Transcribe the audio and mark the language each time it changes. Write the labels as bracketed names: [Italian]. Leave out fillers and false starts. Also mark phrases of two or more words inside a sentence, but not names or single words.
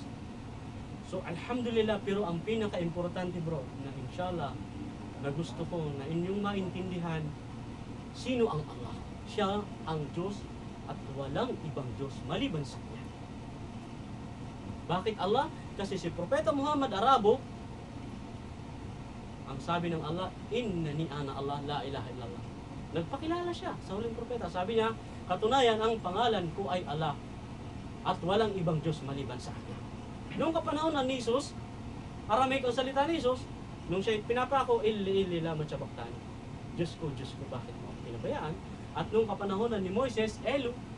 [Filipino] So, alhamdulillah, pero ang pinaka-importante bro, na inshallah, na gusto ko na inyong maintindihan, sino ang Allah? Siya ang Diyos at walang ibang Diyos maliban sa Kanya. Bakit Allah? Kasi si Propeta Muhammad Arabo, ang sabi ng Allah, [Arabic] إنني أنا الله، لا إله إلا الله. [Filipino] Nagpakilala siya sa huling propeta. Sabi niya, katunayan ang pangalan ko ay Allah at walang ibang Diyos maliban sa Kanya. Noong kapanahon ni Jesus, Aramaic ang salita ni Jesus, nung siya pinapako, ili lamang siya baktani. Diyos ko, bakit mo ako pinabayaan? At nung kapanahon ni Moises, Elu.